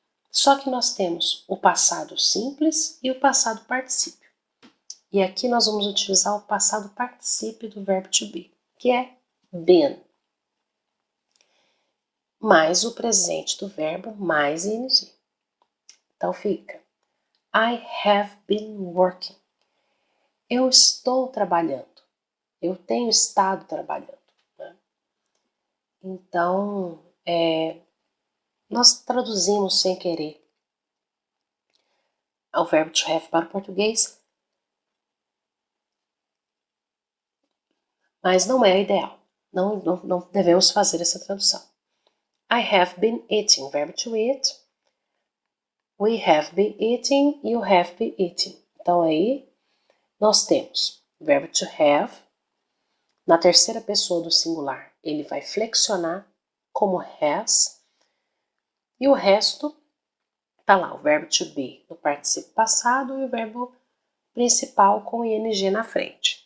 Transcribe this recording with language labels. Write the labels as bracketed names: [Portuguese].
[Portuguese] Só que nós temos o passado simples e o passado particípio. E aqui nós vamos utilizar o passado particípio do verbo to be, que é been. Mais o presente do verbo, mais ing. Então fica, [English] I have been working. [Portuguese] Eu estou trabalhando. Eu tenho estado trabalhando. Né? Então, nós traduzimos sem querer o verbo to have para o português, mas não é ideal. Não devemos fazer essa tradução. [English] I have been eating, verbo to eat. We have been eating, you have been eating. [Portuguese] Então aí nós temos o verbo to have. Na terceira pessoa do singular, ele vai flexionar como has. E o resto tá lá, o verbo to be no particípio passado e o verbo principal com ing na frente.